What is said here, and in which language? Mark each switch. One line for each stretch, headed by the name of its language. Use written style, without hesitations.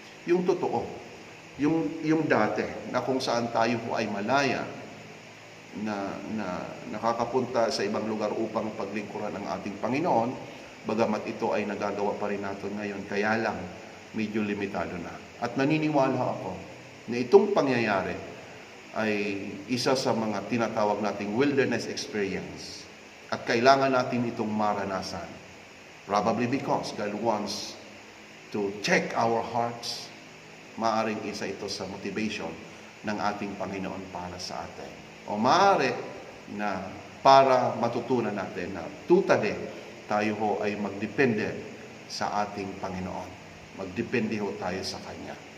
Filipino: Yung totoo, yung dati na kung saan tayo po ay malaya na nakakapunta sa ibang lugar upang paglingkuran ng ating Panginoon, bagamat ito ay nagagawa pa rin natin ngayon, kaya lang medyo limitado na. At naniniwala ako na itong pangyayari ay isa sa mga tinatawag nating wilderness experience at kailangan natin itong maranasan.
English: Probably because God wants to check our hearts.
Filipino: Maaring isa ito sa motivation ng ating Panginoon para sa atin. O maaari na para matutunan natin na totally tayo ho ay magdepende sa ating Panginoon. Magdepende ho tayo sa Kanya.